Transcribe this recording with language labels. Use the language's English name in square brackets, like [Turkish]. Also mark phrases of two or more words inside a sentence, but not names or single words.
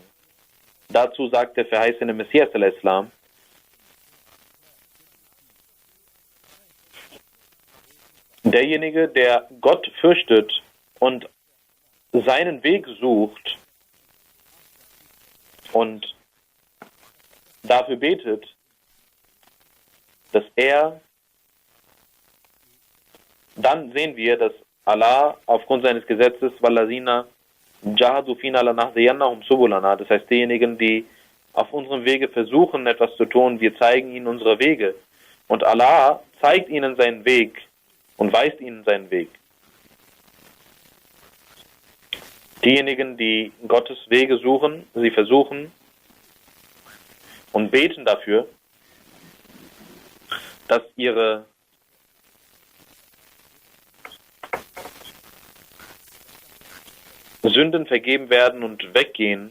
[German] Dazu sagt der verheißene Messias, derjenige, der Gott fürchtet und seinen Weg sucht und dafür betet, dass dann sehen wir, dass Allah aufgrund seines Gesetzes, [Arabic] والذين جاهدوا فينا لنهدينهم سبلنا, [German] das heißt diejenigen, die auf unserem Wege versuchen, etwas zu tun, wir zeigen ihnen unsere Wege. Und Allah zeigt ihnen seinen Weg und weist ihnen seinen Weg. Diejenigen, die Gottes Wege suchen, sie versuchen und beten dafür, dass ihre Sünden vergeben werden und weggehen.